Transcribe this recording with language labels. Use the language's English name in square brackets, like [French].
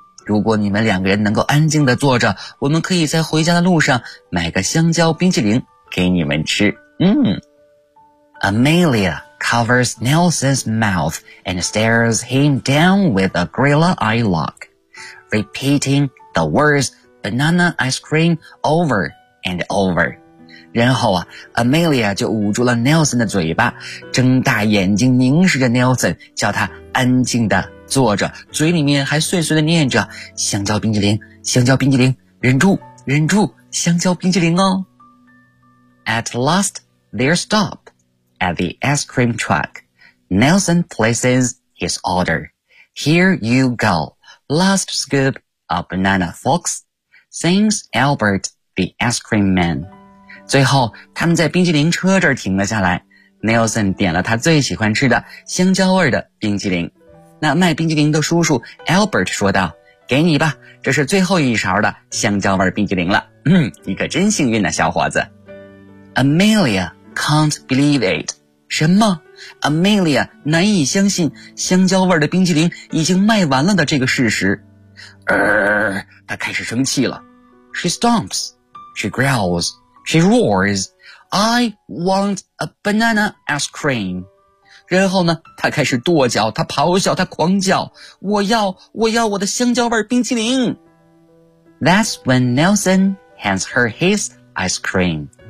[Chinese] 如果你们两个人能够安静地坐着，我们可以在回家的路上买个香蕉冰淇淋给你们吃。嗯。 [English] Amelia covers Nelson's mouth and stares him down with a gorilla eye look, repeating the words banana ice cream over and over. [Chinese] 然后啊 ,Amelia 就捂住了 Nelson 的嘴巴，睁大眼睛凝视着 Nelson, 叫他安静地坐着，嘴里面还碎碎地念着香蕉冰淇淋，香蕉冰淇淋，忍住忍住，香蕉冰淇淋哦。 [English] At last, they stop at the ice cream truck. Nelson places his order. Here you go, last scoop of banana, folks, sings Albert, the ice cream man. [Chinese] 最后他们在冰淇淋车这儿停了下来， Nelson 点了他最喜欢吃的香蕉味的冰淇淋。那卖冰淇淋的叔叔 Albert 说道，给你吧，这是最后一勺的香蕉味冰淇淋了。嗯，你可真幸运啊，小伙子。 [English] Amelia can't believe it. [Chinese] 什么？ Amelia 难以相信香蕉味的冰淇淋已经卖完了的这个事实。他开始生气了。 [English] She stomps. She growlsShe roars, I want a banana ice cream. [Chinese] 然后呢，她开始跺脚，她咆哮，她狂叫，我要，我要我的香蕉味冰淇淋。 [English] That's when Nelson hands her his ice cream.